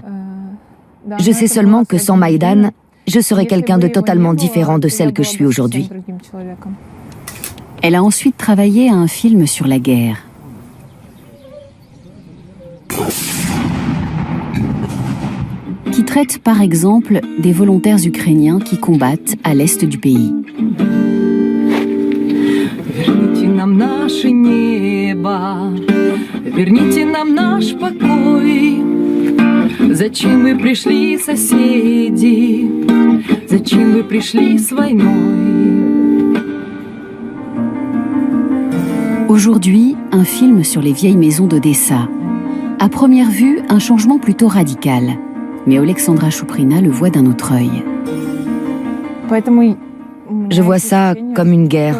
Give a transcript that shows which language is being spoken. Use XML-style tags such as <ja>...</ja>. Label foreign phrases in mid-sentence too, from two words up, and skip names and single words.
<fr>Je sais seulement que sans Maïdan, je serais quelqu'un de totalement différent de celle que je suis aujourd'hui. Elle a ensuite travaillé à un film sur la guerre. Qui traite par exemple des volontaires ukrainiens qui combattent à l'est du pays.</fr> <ru>Верните нам наше небо, верните нам наш покой. Зачем вы пришли, соседи? Зачем вы пришли с войной?</ru> <fr>Aujourd'hui, un film sur les vieilles maisons d'Odessa. À première vue, un changement plutôt radical. Mais Oleksandra Chouprina le voit d'un autre œil. Je vois ça comme une guerre.</fr>